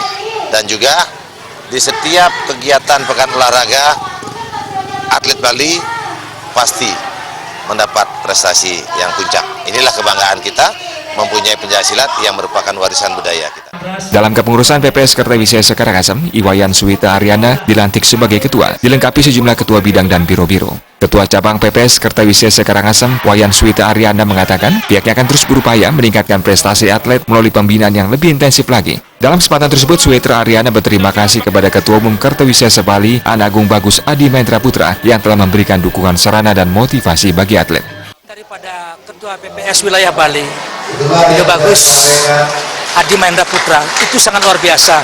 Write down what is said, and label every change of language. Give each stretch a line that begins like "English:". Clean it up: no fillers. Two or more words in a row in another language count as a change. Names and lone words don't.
Indonesian: Dan juga di setiap kegiatan pekan olahraga atlet Bali pasti mendapat prestasi yang puncak. Inilah kebanggaan kita mempunyai pencaksilat yang merupakan warisan budaya kita. Dalam kepengurusan PPS Kertawisesa Karangasem, Iwayan Suwita Aryana dilantik sebagai ketua, dilengkapi sejumlah ketua bidang dan biro-biro. Ketua Cabang PPS Kertawisesa Karangasem, Wayan Suwita Aryana mengatakan pihaknya akan terus berupaya meningkatkan prestasi atlet melalui pembinaan yang lebih intensif lagi. Dalam kesempatan tersebut, Suwita Aryana berterima kasih kepada Ketua Umum Kertawisesa Bali, Anak Agung Bagus Adi Mahendra Putra yang telah memberikan dukungan sarana dan motivasi bagi atlet. Daripada Ketua PPS Wilayah Bali, Beliau Bagus Adi Mahendra Putra, itu sangat luar biasa.